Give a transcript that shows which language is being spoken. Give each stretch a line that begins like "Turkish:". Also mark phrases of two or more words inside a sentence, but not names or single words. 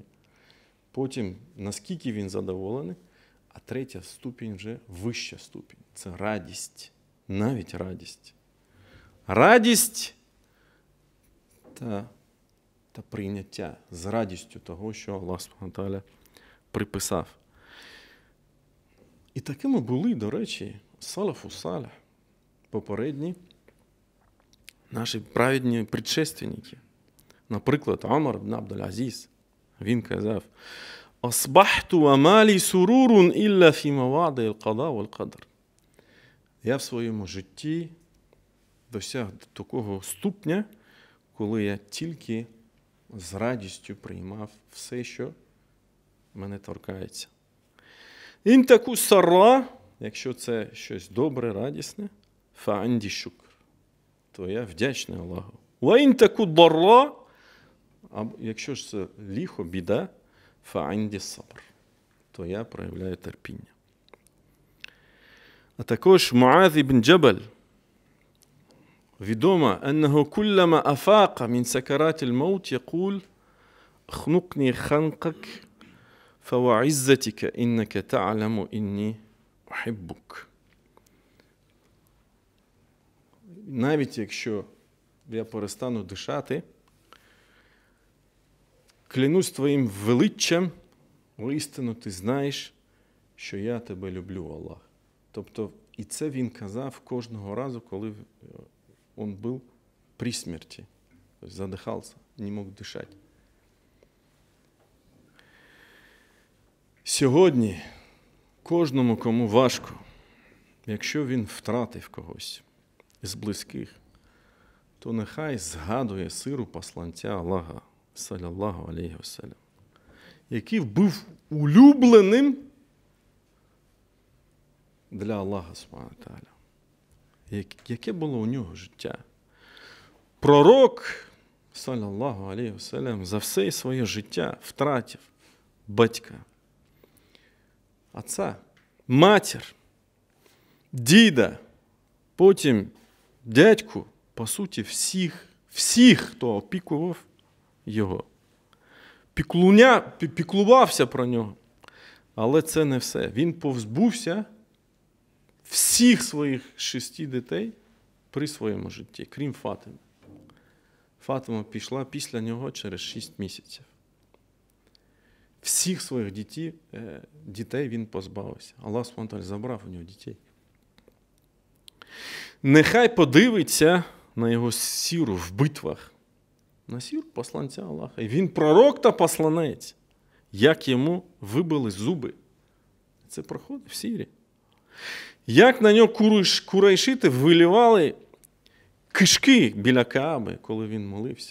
Ukrainian: Потім, наскільки він задоволений, а третя ступінь вже вища ступінь. Це радість. Навіть радість. Радість та прийняття з радістю того, що Аллах
Arabic: سبحانه وتعالى
Ukrainian: приписав. І такими були, до речі,
Arabic: السلف الصالح,
Ukrainian: попередні наші праведні предшественники. Наприклад, Умар ібн Абдул-Азіз, він казав:
Arabic: «أصبحت وما لي سرور إلا في مواضع القضاء والقدر».
Ukrainian: Я в своєму житті досяг такого ступня, коли я тільки з радістю приймав все, що мене торкається.
Arabic: «إن تكن سراء»,
Ukrainian: якщо це щось добре, радісне,
Arabic: «فعندي شكر»,
Ukrainian: то я вдячний Аллаху.
Arabic: «وإن تكن ضراء»,
Ukrainian: якщо ж це лихо, біда,
Arabic: «فعندي صبر»,
Ukrainian: то я проявляю терпіння. А також Муаз ібн Джабаль відомо,
Arabic: أنه كلما أفاق من سكرات الموت يقول اخنقني خنقك فوعزتك إنك تعلم إني أحبك.
Ukrainian: Навіть якщо я перестану дишати, клянусь твоїм величчям, воістину ти знаєш, що я тебе люблю, Аллах. Тобто, і це він казав кожного разу, коли він був при смерті. Тобто задихався, не мог дишати. Сьогодні кожному, кому важко, якщо він втратив когось з близьких, то нехай згадує сиру посланця Аллаха,
Arabic: صلى الله عليه وسلم,
Ukrainian: який був улюбленим для Аллаха
Arabic: سبحانه وتعالى.
Ukrainian: Яке було у нього життя? Пророк,
Arabic: صلى الله عليه وسلم,
Ukrainian: за все своє життя втратив батька, отця, матір, діда, потім дядьку, по суті, всіх, хто опікував його. Піклувався про нього. Але це не все. Він позбувся всіх своїх 6 дітей при своєму житті, крім Фатими. Фатима пішла після нього через 6 місяців. Всіх своїх дітей він позбавився. Аллах
Arabic: سبحانه وتعالى
Ukrainian: забрав у нього дітей. Нехай подивиться на його сіру в битвах, на сіру посланця Аллаха. І він пророк та посланець. Як йому вибили зуби. Це проходить в Сирії. Як на нього курайшити вилівали кишки біля Кааби, коли він молився.